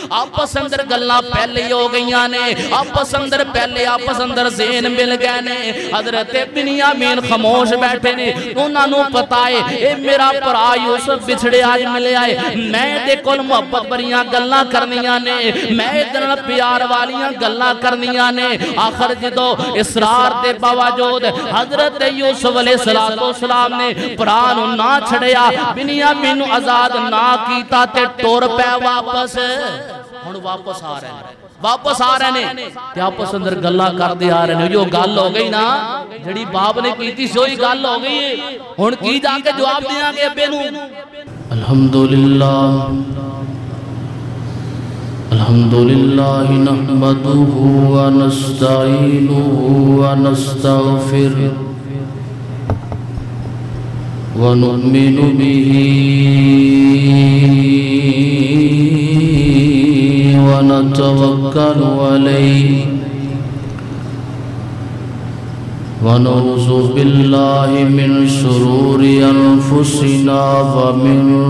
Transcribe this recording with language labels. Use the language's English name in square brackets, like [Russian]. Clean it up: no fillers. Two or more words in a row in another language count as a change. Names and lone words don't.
[Punjabi] آپس اندر گلہ پہلے ہو گئیاں نے، آپس اندر پہلے آپس اندر ذہن مل گئے نے۔ حضرت بنیامین خاموش بیٹھے نے، انہاں نو پتا ہے اے میرا پرا یوسف بچھڑے آج ملے آئے، میں دے کول محبت بریاں گلہ کرنیاں نے، میں دن پیار والیاں گلہ کرنیاں نے۔ آخر جدو اسرار دے باوجود حضرت یوسف [Arabic] علیہ السلام [Punjabi] نے پرانو نہ چھڑیا، بنیامین نو آزاد نہ کیتا تے ٹور پہ واپس، ہن واپس آ رہے ہیں، واپس آ رہے ہیں تے آپس اندر گلہ کر دے آ رہے ہیں۔ جو گل ہو گئی نا جڑی باپ نے کیتی سوئی گل ہو گئی ہے، ہن کی جا کے جواب دیاں گے ابے نو۔ [Arabic] الحمدللہ نحمدہ ونستعینہ ونستغفرہ ونؤمن بہ ونتوکل علیہ ونعوذ باللہ من شرور انفسنا ومن